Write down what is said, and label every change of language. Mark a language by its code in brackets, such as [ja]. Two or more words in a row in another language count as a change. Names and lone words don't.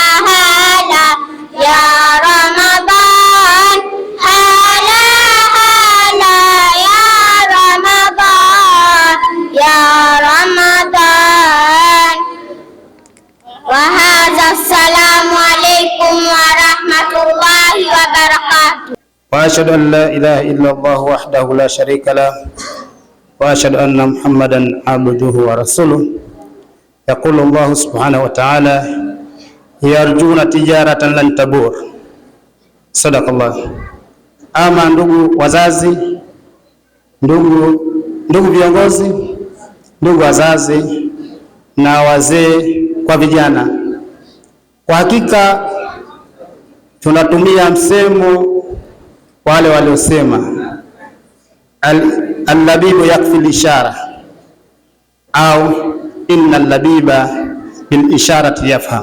[ar] يا رمضان هلا يا رمضان وهذا السلام عليكم ورحمة الله وبركاته. وأشهد أن لا إله إلا الله وحده لا شريك له وأشهد أن محمدا عبده ورسوله. يقول الله سبحانه وتعالى يرجون تجارة لن تبور. صدق الله. [sw] Ama ndugu wazazi, ndugu viongozi, ndugu wazazi na wazee kwa vijana, kwa hakika tunatumia msemo wale waliosema [ar] اللبيب يكفي الإشارة [sw] au [ar] إن اللبيب بالإشارة يفهم.